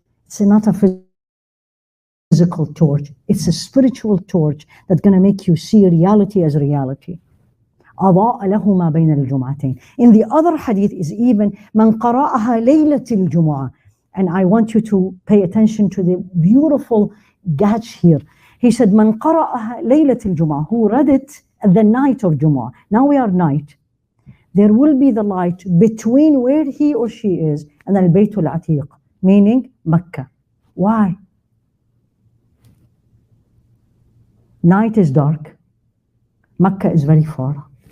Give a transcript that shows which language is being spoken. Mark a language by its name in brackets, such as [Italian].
[English] It's not a physical torch. It's a spiritual torch that's going to make you see reality as reality. [Arabic] أضاء له ما بين الجمعتين. [English] In the other hadith is even [Arabic] من قرأها ليلة الجمعة. [English] And I want you to pay attention to the beautiful catch here. He said [Arabic] من قرأها ليلة الجمعة. [English] Who read it at the night of Jummah. Now we are night. There will be the light between where he or she is and al-Bayt al-Atiq, meaning Mecca. Why? Night is dark. Mecca is very far.